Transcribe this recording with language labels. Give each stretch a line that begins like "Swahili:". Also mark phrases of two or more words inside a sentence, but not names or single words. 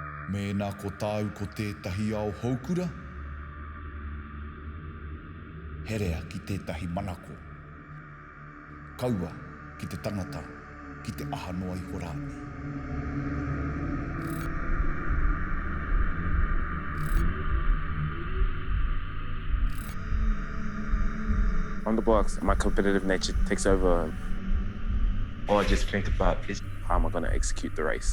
Māori: Mēnā ko tāu ko tētahi ao haukura. Herea ki tētahi manako. Kaua ki te tangata, ki te aha noa I horāne.
English: On the blocks, my competitive nature takes over. All I just think about is how am I going to execute the race.